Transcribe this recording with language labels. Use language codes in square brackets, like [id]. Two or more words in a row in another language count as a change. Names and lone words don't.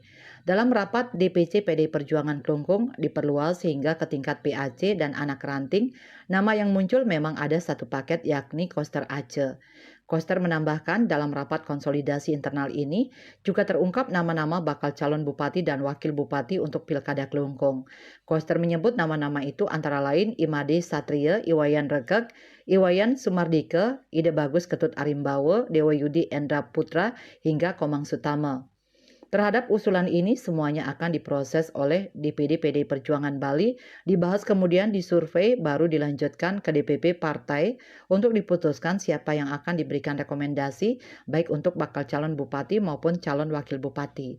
[id] Dalam rapat DPC PDI Perjuangan Klungkung diperluas hingga ke tingkat PAC dan anak ranting, nama yang muncul memang ada satu paket yakni Koster Aceh. Koster menambahkan dalam rapat konsolidasi internal ini juga terungkap nama-nama bakal calon bupati dan wakil bupati untuk Pilkada Klungkung. Koster menyebut nama-nama itu antara lain Imade Satria, Iwayan Regek, Iwayan Sumardike, Ide Bagus Ketut Arimbawe, Dewa Yudi Endra Putra, hingga Komang Sutama. Terhadap usulan ini semuanya akan diproses oleh DPD PDI Perjuangan Bali, dibahas kemudian disurvei baru dilanjutkan ke DPP partai untuk diputuskan siapa yang akan diberikan rekomendasi baik untuk bakal calon bupati maupun calon wakil bupati.